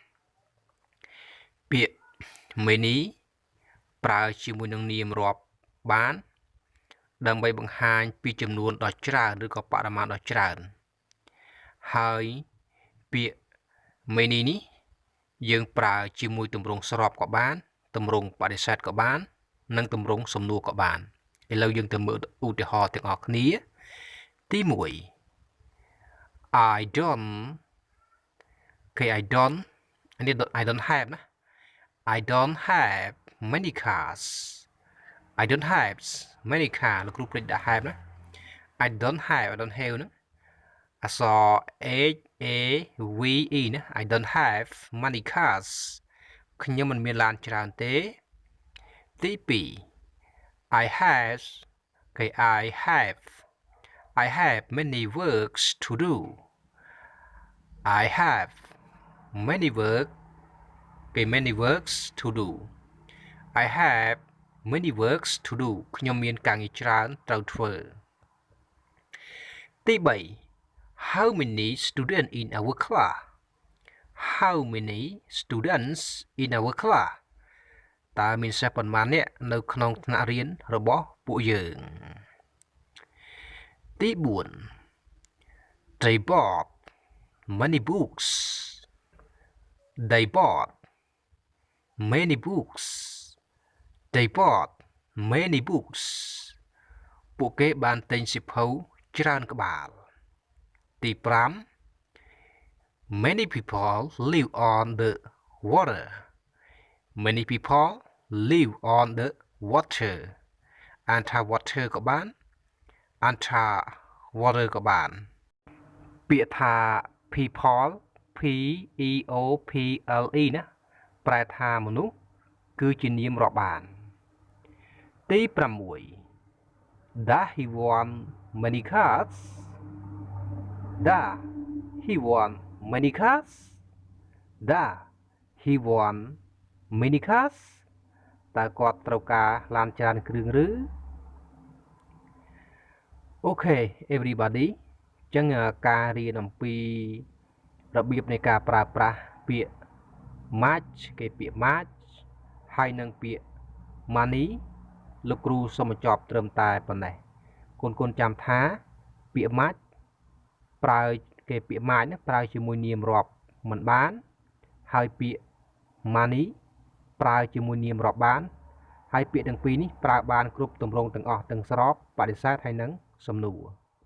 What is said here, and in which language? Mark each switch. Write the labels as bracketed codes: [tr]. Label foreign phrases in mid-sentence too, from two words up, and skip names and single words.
[km] ពាក្យ many ប្រើជាមួយនឹងនាមរាប់បានដើម្បីបង្ហាញពីចំនួនដ៏ច្រើនឬក៏បរិមាណដ៏ច្រើនហើយពាក្យ many នេះយើងប្រើជាមួយទម្រង់ស្របក៏បានទម្រង់បដិសេធក៏បាននិងទម្រង់សំណួរក៏បានឥឡូវយើងទៅមើលឧទាហរណ៍ទាំងអស់គ្នាទី1 [en] I don't គេ I don't have ណា I don't have many cars I don't have many cars [km] លោកគ្រូព្រិចដាក់ [en] have ណា I don't have [km] ហ្នឹងអក្សរ [en] H A V E ណា I don't have many cars [km] ខ្ញុំមិនមានឡានច្រើនទេទី2 [en] I have គេ I have many works to do I have many works to do I have many works to do [km] ខ្ញុំមានការងារច្រើនត្រូវធ្វើ [en] ទី3 How many students in our class How many students in our class [km] តើមានសិស្សប៉ុន្មាននាក់នៅក្នុងថ្នាក់រៀនរបស់ពួកយើងទី [en] 4 They bought many books They bought many books They bought many books [km] ពួកគេបានទិញសៀវភៅច្រើនក្បាលទី 5 [en] Many people live on the water Many people live on the water [km] អានថា water ក៏បានអានថា water ក៏បានពាក្យថា people P E O P L E ណាប្រែថាមនុស្សគឺជានាមរាប់បានទី [en] 6 Does he want many cars Does he want many cars Does he want many cars [km] តើគាត់ត្រូវការឡានច្រើនគ្រឿងឬ [en] Okay everybody [km] អញ្ចឹងការរៀនអំពីរបៀបនៃការប្រើប្រាស់ពា ក្យ much គេពាក្យ much ហើយនិងពាក្យ money លោកគ្រូសូមបញ្ចប់ត្រឹមតែប៉ុណ្ណេះកូនចាំថាពាក្យ much ប្រើគេពាក្យ much ប្រើជាមួយនាមរាប់មិនបានហើយពាក្យ money ប្រើជាមួយនាមរាប់បានហើយពាក្យទាំងពីរនេះប្រើបានគ្រប់ទម្រង់ទាំងអស់ទាំងស្របបដិសេធហើយនិងសំណួរ